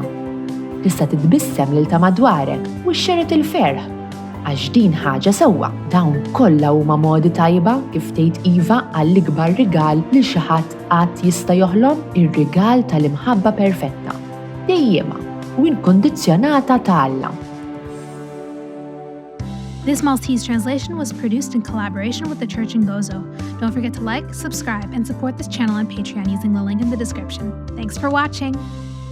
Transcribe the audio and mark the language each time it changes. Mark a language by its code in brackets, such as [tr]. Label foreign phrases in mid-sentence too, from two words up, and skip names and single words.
[mt] Tista' titbissem lil ta' madwarek u xxeret il-ferħ. Għax din ħaġa sewwa, dawn kollha huma modi tajba kif tgħid iva għall-ikbar rigal li xi ħadd qatt jista' joħlom ir-rigal tal-imħabba perfetta, dejjema u inkondizzjonata ta' Alla. [en] This Maltese translation was produced in collaboration with the Church in Gozo. Don't forget to like, subscribe, and support this channel on Patreon using the link in the description. Thanks for watching!